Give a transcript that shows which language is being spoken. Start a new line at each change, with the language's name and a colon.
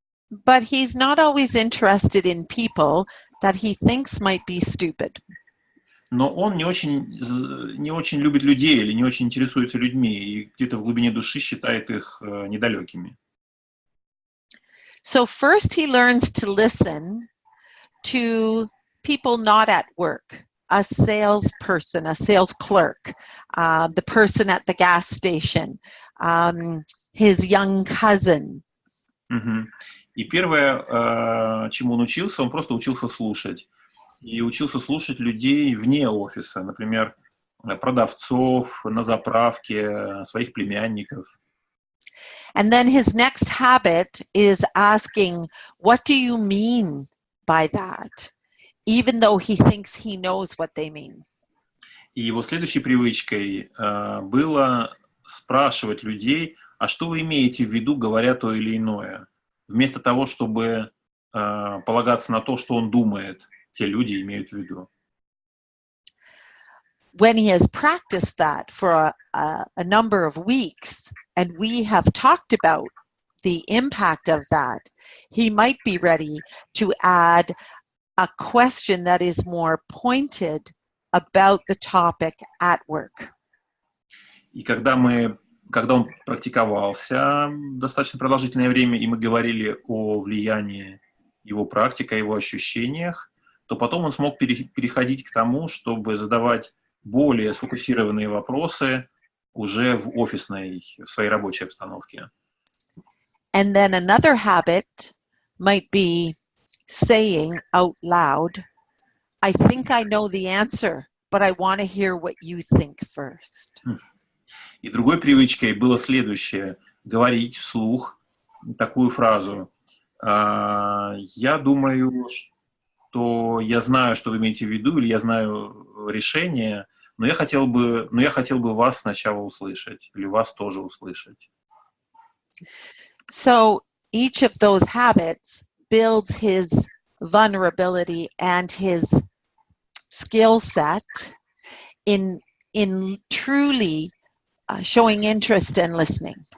English: But he's not always interested in people that he thinks might be stupid.
Russian: Но он не очень любит людей или не очень интересуется людьми, и где-то в глубине души считает их недалекими.
English: So first he learns to listen to people not at work, a salesperson, a sales clerk, the person at the gas station, his young cousin. Угу.
Russian: И первое, чему он просто учился слушать. И учился слушать людей вне офиса, например, продавцов на заправке, своих племянников.
English: And then his next habit is asking, what do you mean by that? Even though he thinks he knows what they mean.
Russian: И его следующей привычкой было спрашивать людей, а что вы имеете в виду, говоря то или иное, вместо того, чтобы полагаться на то, что он думает, те люди имеют в виду.
English: When he has practiced that for a number of weeks, and we have talked about the impact of that, he might be ready to add a question that is more pointed about the topic at work.
Russian: И когда он практиковался достаточно продолжительное время, и мы говорили о влиянии его практики, о его ощущениях, то потом он смог переходить к тому, чтобы задавать более сфокусированные вопросы уже в своей рабочей обстановке.
English: And then another habit might be saying out loud, I think I know the answer, but I want to hear what you think first.
Russian: И другой привычкой было следующее: говорить вслух такую фразу: я думаю, что я знаю, что вы имеете в виду, или я знаю решение, но я хотел бы вас сначала услышать, или вас тоже услышать.
English: So each of those habits builds his vulnerability and his skill set in truly showing interest and listening.